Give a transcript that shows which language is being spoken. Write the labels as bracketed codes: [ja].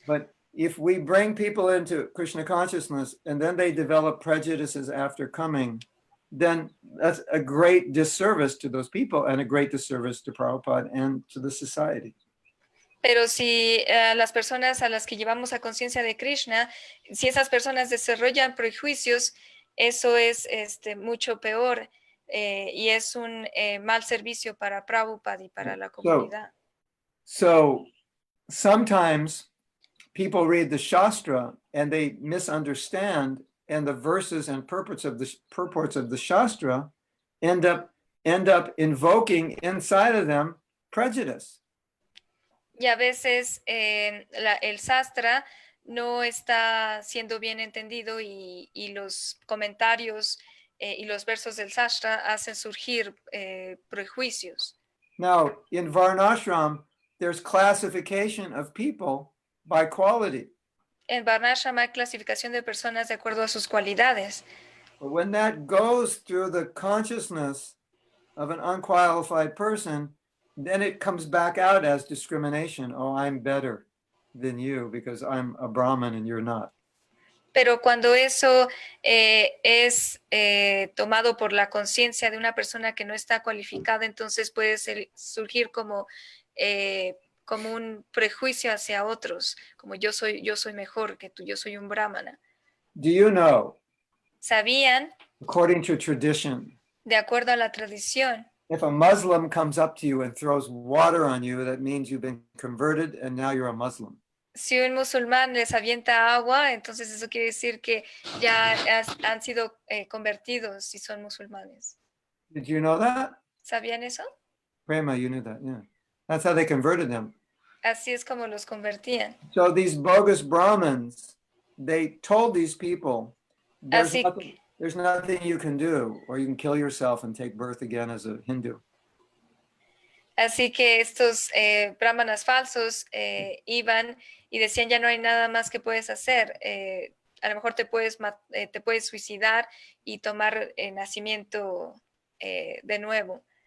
[en] But if we bring people into Krishna consciousness and then they develop prejudices after coming, then that's a great disservice to those people and a great disservice to Prabhupada and to the society. [es] Pero si las personas a las que llevamos a conciencia de Krishna, si esas personas desarrollan prejuicios, eso es mucho peor y es un mal servicio para Prabhupada y para la comunidad. [en] So sometimes people read the Shastra and they misunderstand, and the verses and purports of the Shastra end up invoking inside of them prejudice. [es] Y a veces el sastra no está siendo bien entendido y los comentarios y los versos del sastra hacen surgir prejuicios. [en] Now, in Varnashram, there's classification of people by quality. [es] En Varnashram hay clasificación de personas de acuerdo a sus cualidades. [en] But when that goes through the consciousness of an unqualified person, then it comes back out as discrimination. Oh, I'm better than you because I'm a Brahmin and you're not. [es] Pero cuando eso es tomado por la conciencia de una persona que no está cualificada, entonces puede surgir como un prejuicio hacia otros, como yo soy mejor que tú, yo soy un brahmana. [en] Do you know, [es] ¿Sabían, [en] according to tradition, [es] de acuerdo a la tradición, [en] if a Muslim comes up to you and throws water on you, that means you've been converted and now you're a Muslim? [es] si un musulmán les avienta agua, entonces eso quiere decir que ya han sido convertidos si son musulmanes? [en] Did you know that? [es] ¿Sabían eso? [en] Prema, you knew that, yeah. That's how they converted them. [es] Así es como los convertían. [en] So these bogus Brahmins, they told these people, there's nothing you can do, or you can kill yourself and take birth again as a Hindu. [es] Así que estos brahmanas falsos iban y decían, ya no hay nada más que puedes hacer. A lo mejor te puedes suicidar y tomar nacimiento de nuevo.